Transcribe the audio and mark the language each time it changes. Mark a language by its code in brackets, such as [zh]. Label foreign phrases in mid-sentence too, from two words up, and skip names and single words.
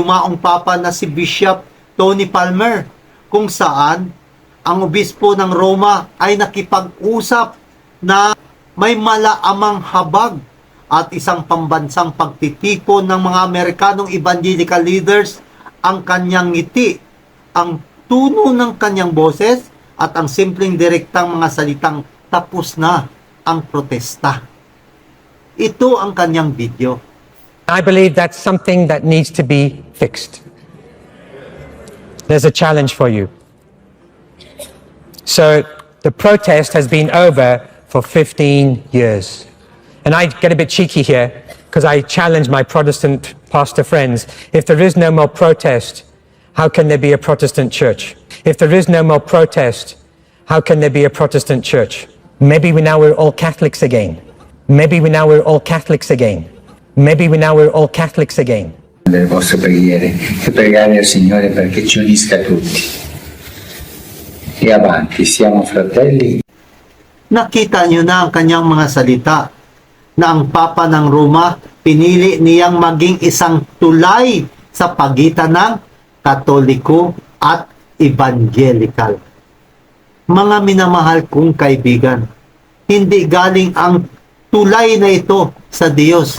[tl] yumaong Papa na si Bishop Tony Palmer, kung saan ang obispo ng Roma ay nakipag-usap na may malaamang habag at isang pambansang pagtitipon ng mga Amerikanong [en] evangelical leaders [tl] ang kanyang ngiti, ang tuno ng kanyang boses at ang simpleng direktang mga salitang tapos na ang protesta. Ito ang kanyang video. [en] I believe that's something that needs to be fixed. There's a challenge for you. So the protest has been over for 15 years. And I get a bit cheeky here because I challenge my Protestant pastor friends. If there is no more protest, how can there be a Protestant church? If there is no more protest, how can there be a Protestant church? Maybe we're all Catholics again. Maybe now we're all Catholics again. Maybe now we're all Catholics again. [it] Delle vostre preghiere e pregare al Signore perché ci unisca tutti. E avanti, siamo fratelli. [tl] Nakita niyo na ang kanyang mga salita na ang Papa ng Roma pinili niyang maging isang tulay sa pagitan ng Katoliko at Evangelical. Mga minamahal kong kaibigan, hindi galing ang tulay na ito sa Diyos.